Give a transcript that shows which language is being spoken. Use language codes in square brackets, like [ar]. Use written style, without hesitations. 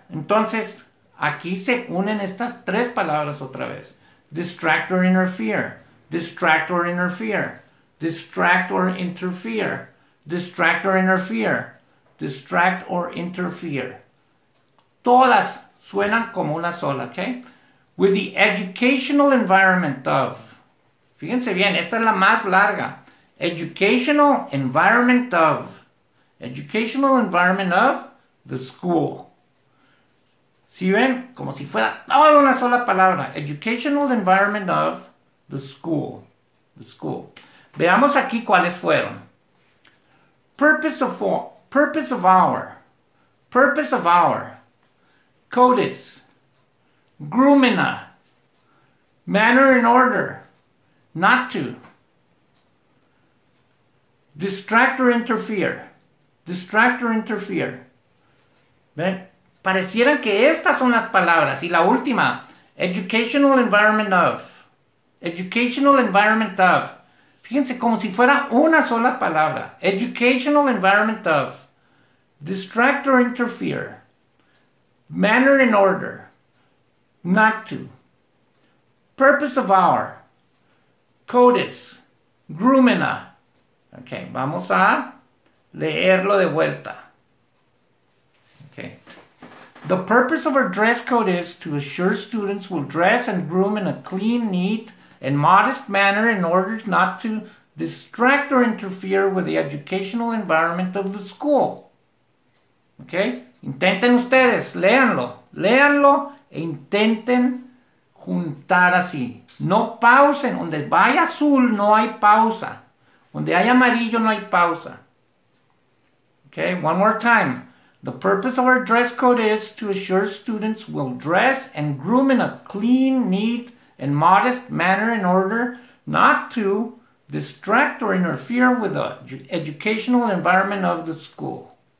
[es] Entonces, aquí se unen estas tres palabras otra vez. [en] Distract or interfere. Distract or interfere. Distract or interfere. Distract or interfere. Distract or interfere. [es] Todas suenan como una sola, ¿ok? [en] With the educational environment of. [es] Fíjense bien, esta es la más larga. [en] Educational environment of. Educational environment of the school. [es] ¿Sí ven? Como si fuera toda una sola palabra. [en] Educational environment of the school. The school. [es] Veamos aquí cuáles fueron. [en] Purpose of our. Purpose of our. Codis. Grumina. Manner and order. Not to. Distract or interfere. Distract or interfere. [es] ¿Ven? Parecieran que estas son las palabras. Y la última. [en] Educational environment of. Educational environment of. [es] Fíjense como si fuera una sola palabra. [en] Educational environment of. Distract or interfere. Manner and order. Not to. Purpose of our. Codis. Grumina. [es] Ok, vamos a leerlo de vuelta. [en] Okay. The purpose of our dress code is to assure students will dress and groom in a clean, neat, and modest manner in order not to distract or interfere with the educational environment of the school. [es] Okay? Intenten ustedes, léanlo e intenten juntar así. No pausen, donde vaya azul no hay pausa. Donde hay amarillo no hay pausa. [en] Okay, one more time. The purpose of our dress code is to assure students will dress and groom in a clean, neat, and modest manner in order not to distract or interfere with the educational environment of the school.